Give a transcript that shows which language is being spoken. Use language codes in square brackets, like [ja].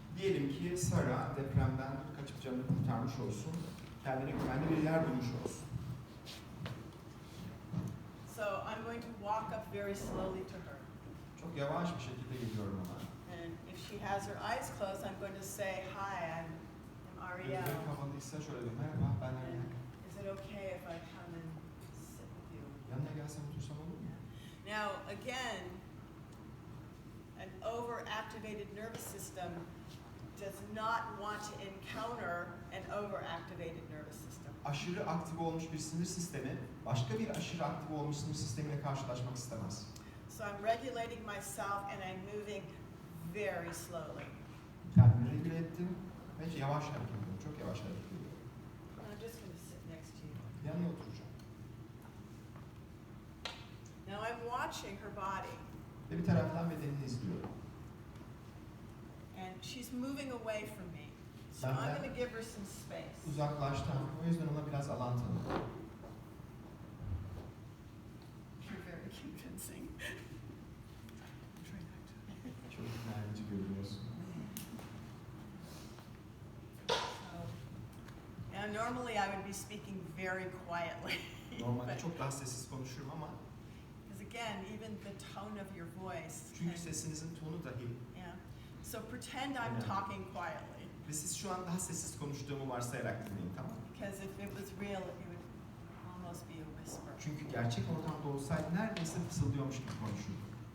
[tr] Diyelim ki Sara depremden kaçıp canını kurtarmış olsun, kendine güvenli bir yer bulmuş olsun. [en] So I'm going to walk up very slowly to her. [tr] Çok yavaş bir şekilde geliyorum ona. [en] And if she has her eyes closed, I'm going to say, hi, I'm Ariel. [tr] Gözleri kapalıysa şöyle diyeyim, merhaba ben Ariel. [en] Is it okay if I come and sit with you? [tr] Yanına gelsem otursam olur mu? [en] Now, again, an overactivated nervous system does not want to encounter an overactivated nervous system. [tr] Aşırı aktif olmuş bir sinir sistemi, başka bir aşırı aktif olmuş sinir sistemiyle karşılaşmak istemez. [en] So I'm regulating myself and I'm moving very slowly. [tr] Kendimi regüle ettim ve yavaş hareket ediyorum, çok yavaş hareket ediyorum. [en] I'm just going to sit next to you. [tr] Yanına oturacağım. [en] Now I'm watching her body. [tr] Ve bir taraftan bedenini izliyorum. [en] And she's moving away from me. So I'm going to give her some space. [tr] Uzaklaştım. O yüzden ona biraz alan tanıdım. [en] You're very convincing. Try not to. [tr] Çok ikna edici görünüyorsun. [en] Now normally I would be speaking very quietly. [tr] Normalde çok daha sessiz konuşurum ama [en] Because again, even the tone of your voice. [tr] çünkü sesinizin tonu dahi [en] Yeah. So pretend I'm talking quietly. [tr] ve siz şu an daha sessiz konuştuğumu varsayarak dinleyin, tamam mı? [en] Because if it was real, it would almost be a whisper. [tr] Çünkü gerçek ortamda olsaydı neredeyse fısıldıyormuş gibi konuşurdum.